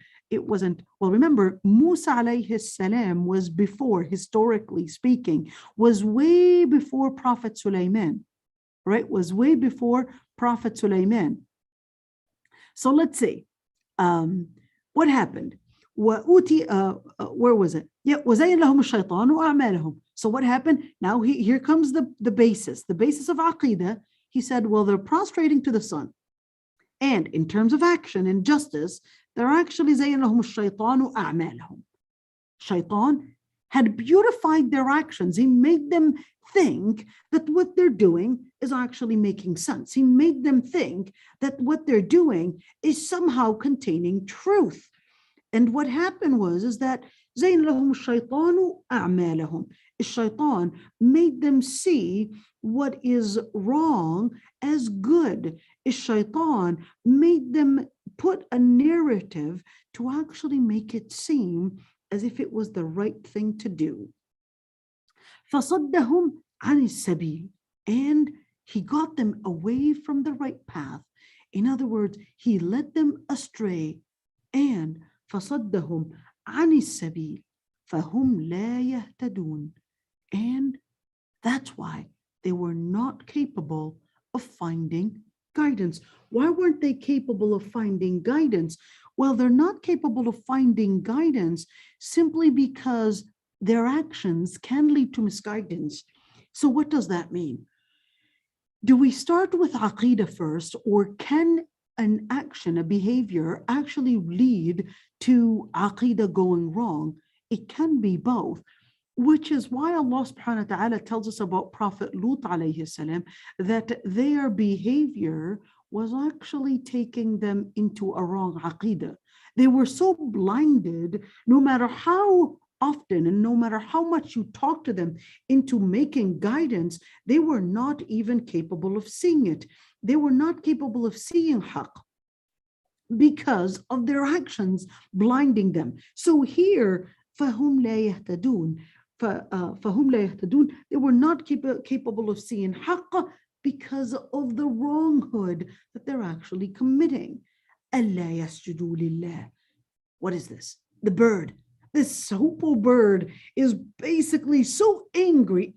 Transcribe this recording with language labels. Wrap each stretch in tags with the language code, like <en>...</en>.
<en>It wasn't, well, remember, Musa alayhi salam was before, historically speaking, was way before Prophet Sulaiman, right? Was way before Prophet Sulaiman. So let's see, what happened? Where was it?</en> <ar>Yeah, وَزَيَّنَ لَهُمُ الشَّيْطَانُ أَعْمَالَهُم.</ar> <en>So what happened? Now here comes the basis of Aqidah. He said, well, they're prostrating to the sun. And in terms of action and justice, they're actually</en> <ar>زَيَّنَ لَهُمُ الشَّيْطَانُ أَعْمَالَهُم.</ar> <en>Shaitan had beautified their actions. He made them think that what they're doing is actually making sense. He made them think that what they're doing is somehow containing truth. And what happened is that</en> <ar>زين لهم الشيطان أعمالهم.</ar> <en>Shaitan made them see what is wrong as good. Shaitan made them put a narrative to actually make it seem as if it was the right thing to do.</en> <ar>فَصَدَّهُمْ عَنِ السَّبِيلِ.</ar> <en>And he got them away from the right path. In other words, he led them astray.</en> <ar>And فَصَدَّهُمْ عَنِ السَّبِيلِ فَهُمْ لَا يَهْتَدُونَ.</ar> <en>And that's why they were not capable of finding guidance. Why weren't they capable of finding guidance? Well, they're not capable of finding guidance simply because their actions can lead to misguidance. So what does that mean? Do we start with aqeedah first, or can an action, a behavior actually lead to aqeedah going wrong? It can be both, which is why Allah subhanahu wa ta'ala tells us about Prophet Lut alayhi salam, that their behavior was actually taking them into a wrong aqeedah. They were so blinded, no matter how often and no matter how much you talk to them into making guidance, they were not even capable of seeing it. They were not capable of seeing haqq because of their actions blinding them. So here,</en> <ar>فَهُمْ لَا يَهْتَدُونَ. فَهُمْ لَا يَهْتَدُونَ.</ar> <en>They were not capable of seeing haqq because of the wronghood that they're actually committing.</en> <ar>أَلَّا يَسْجُدُوا لِلَّهِ.</ar> <en>What is this? The bird. This hoopoe bird is basically so angry.</en>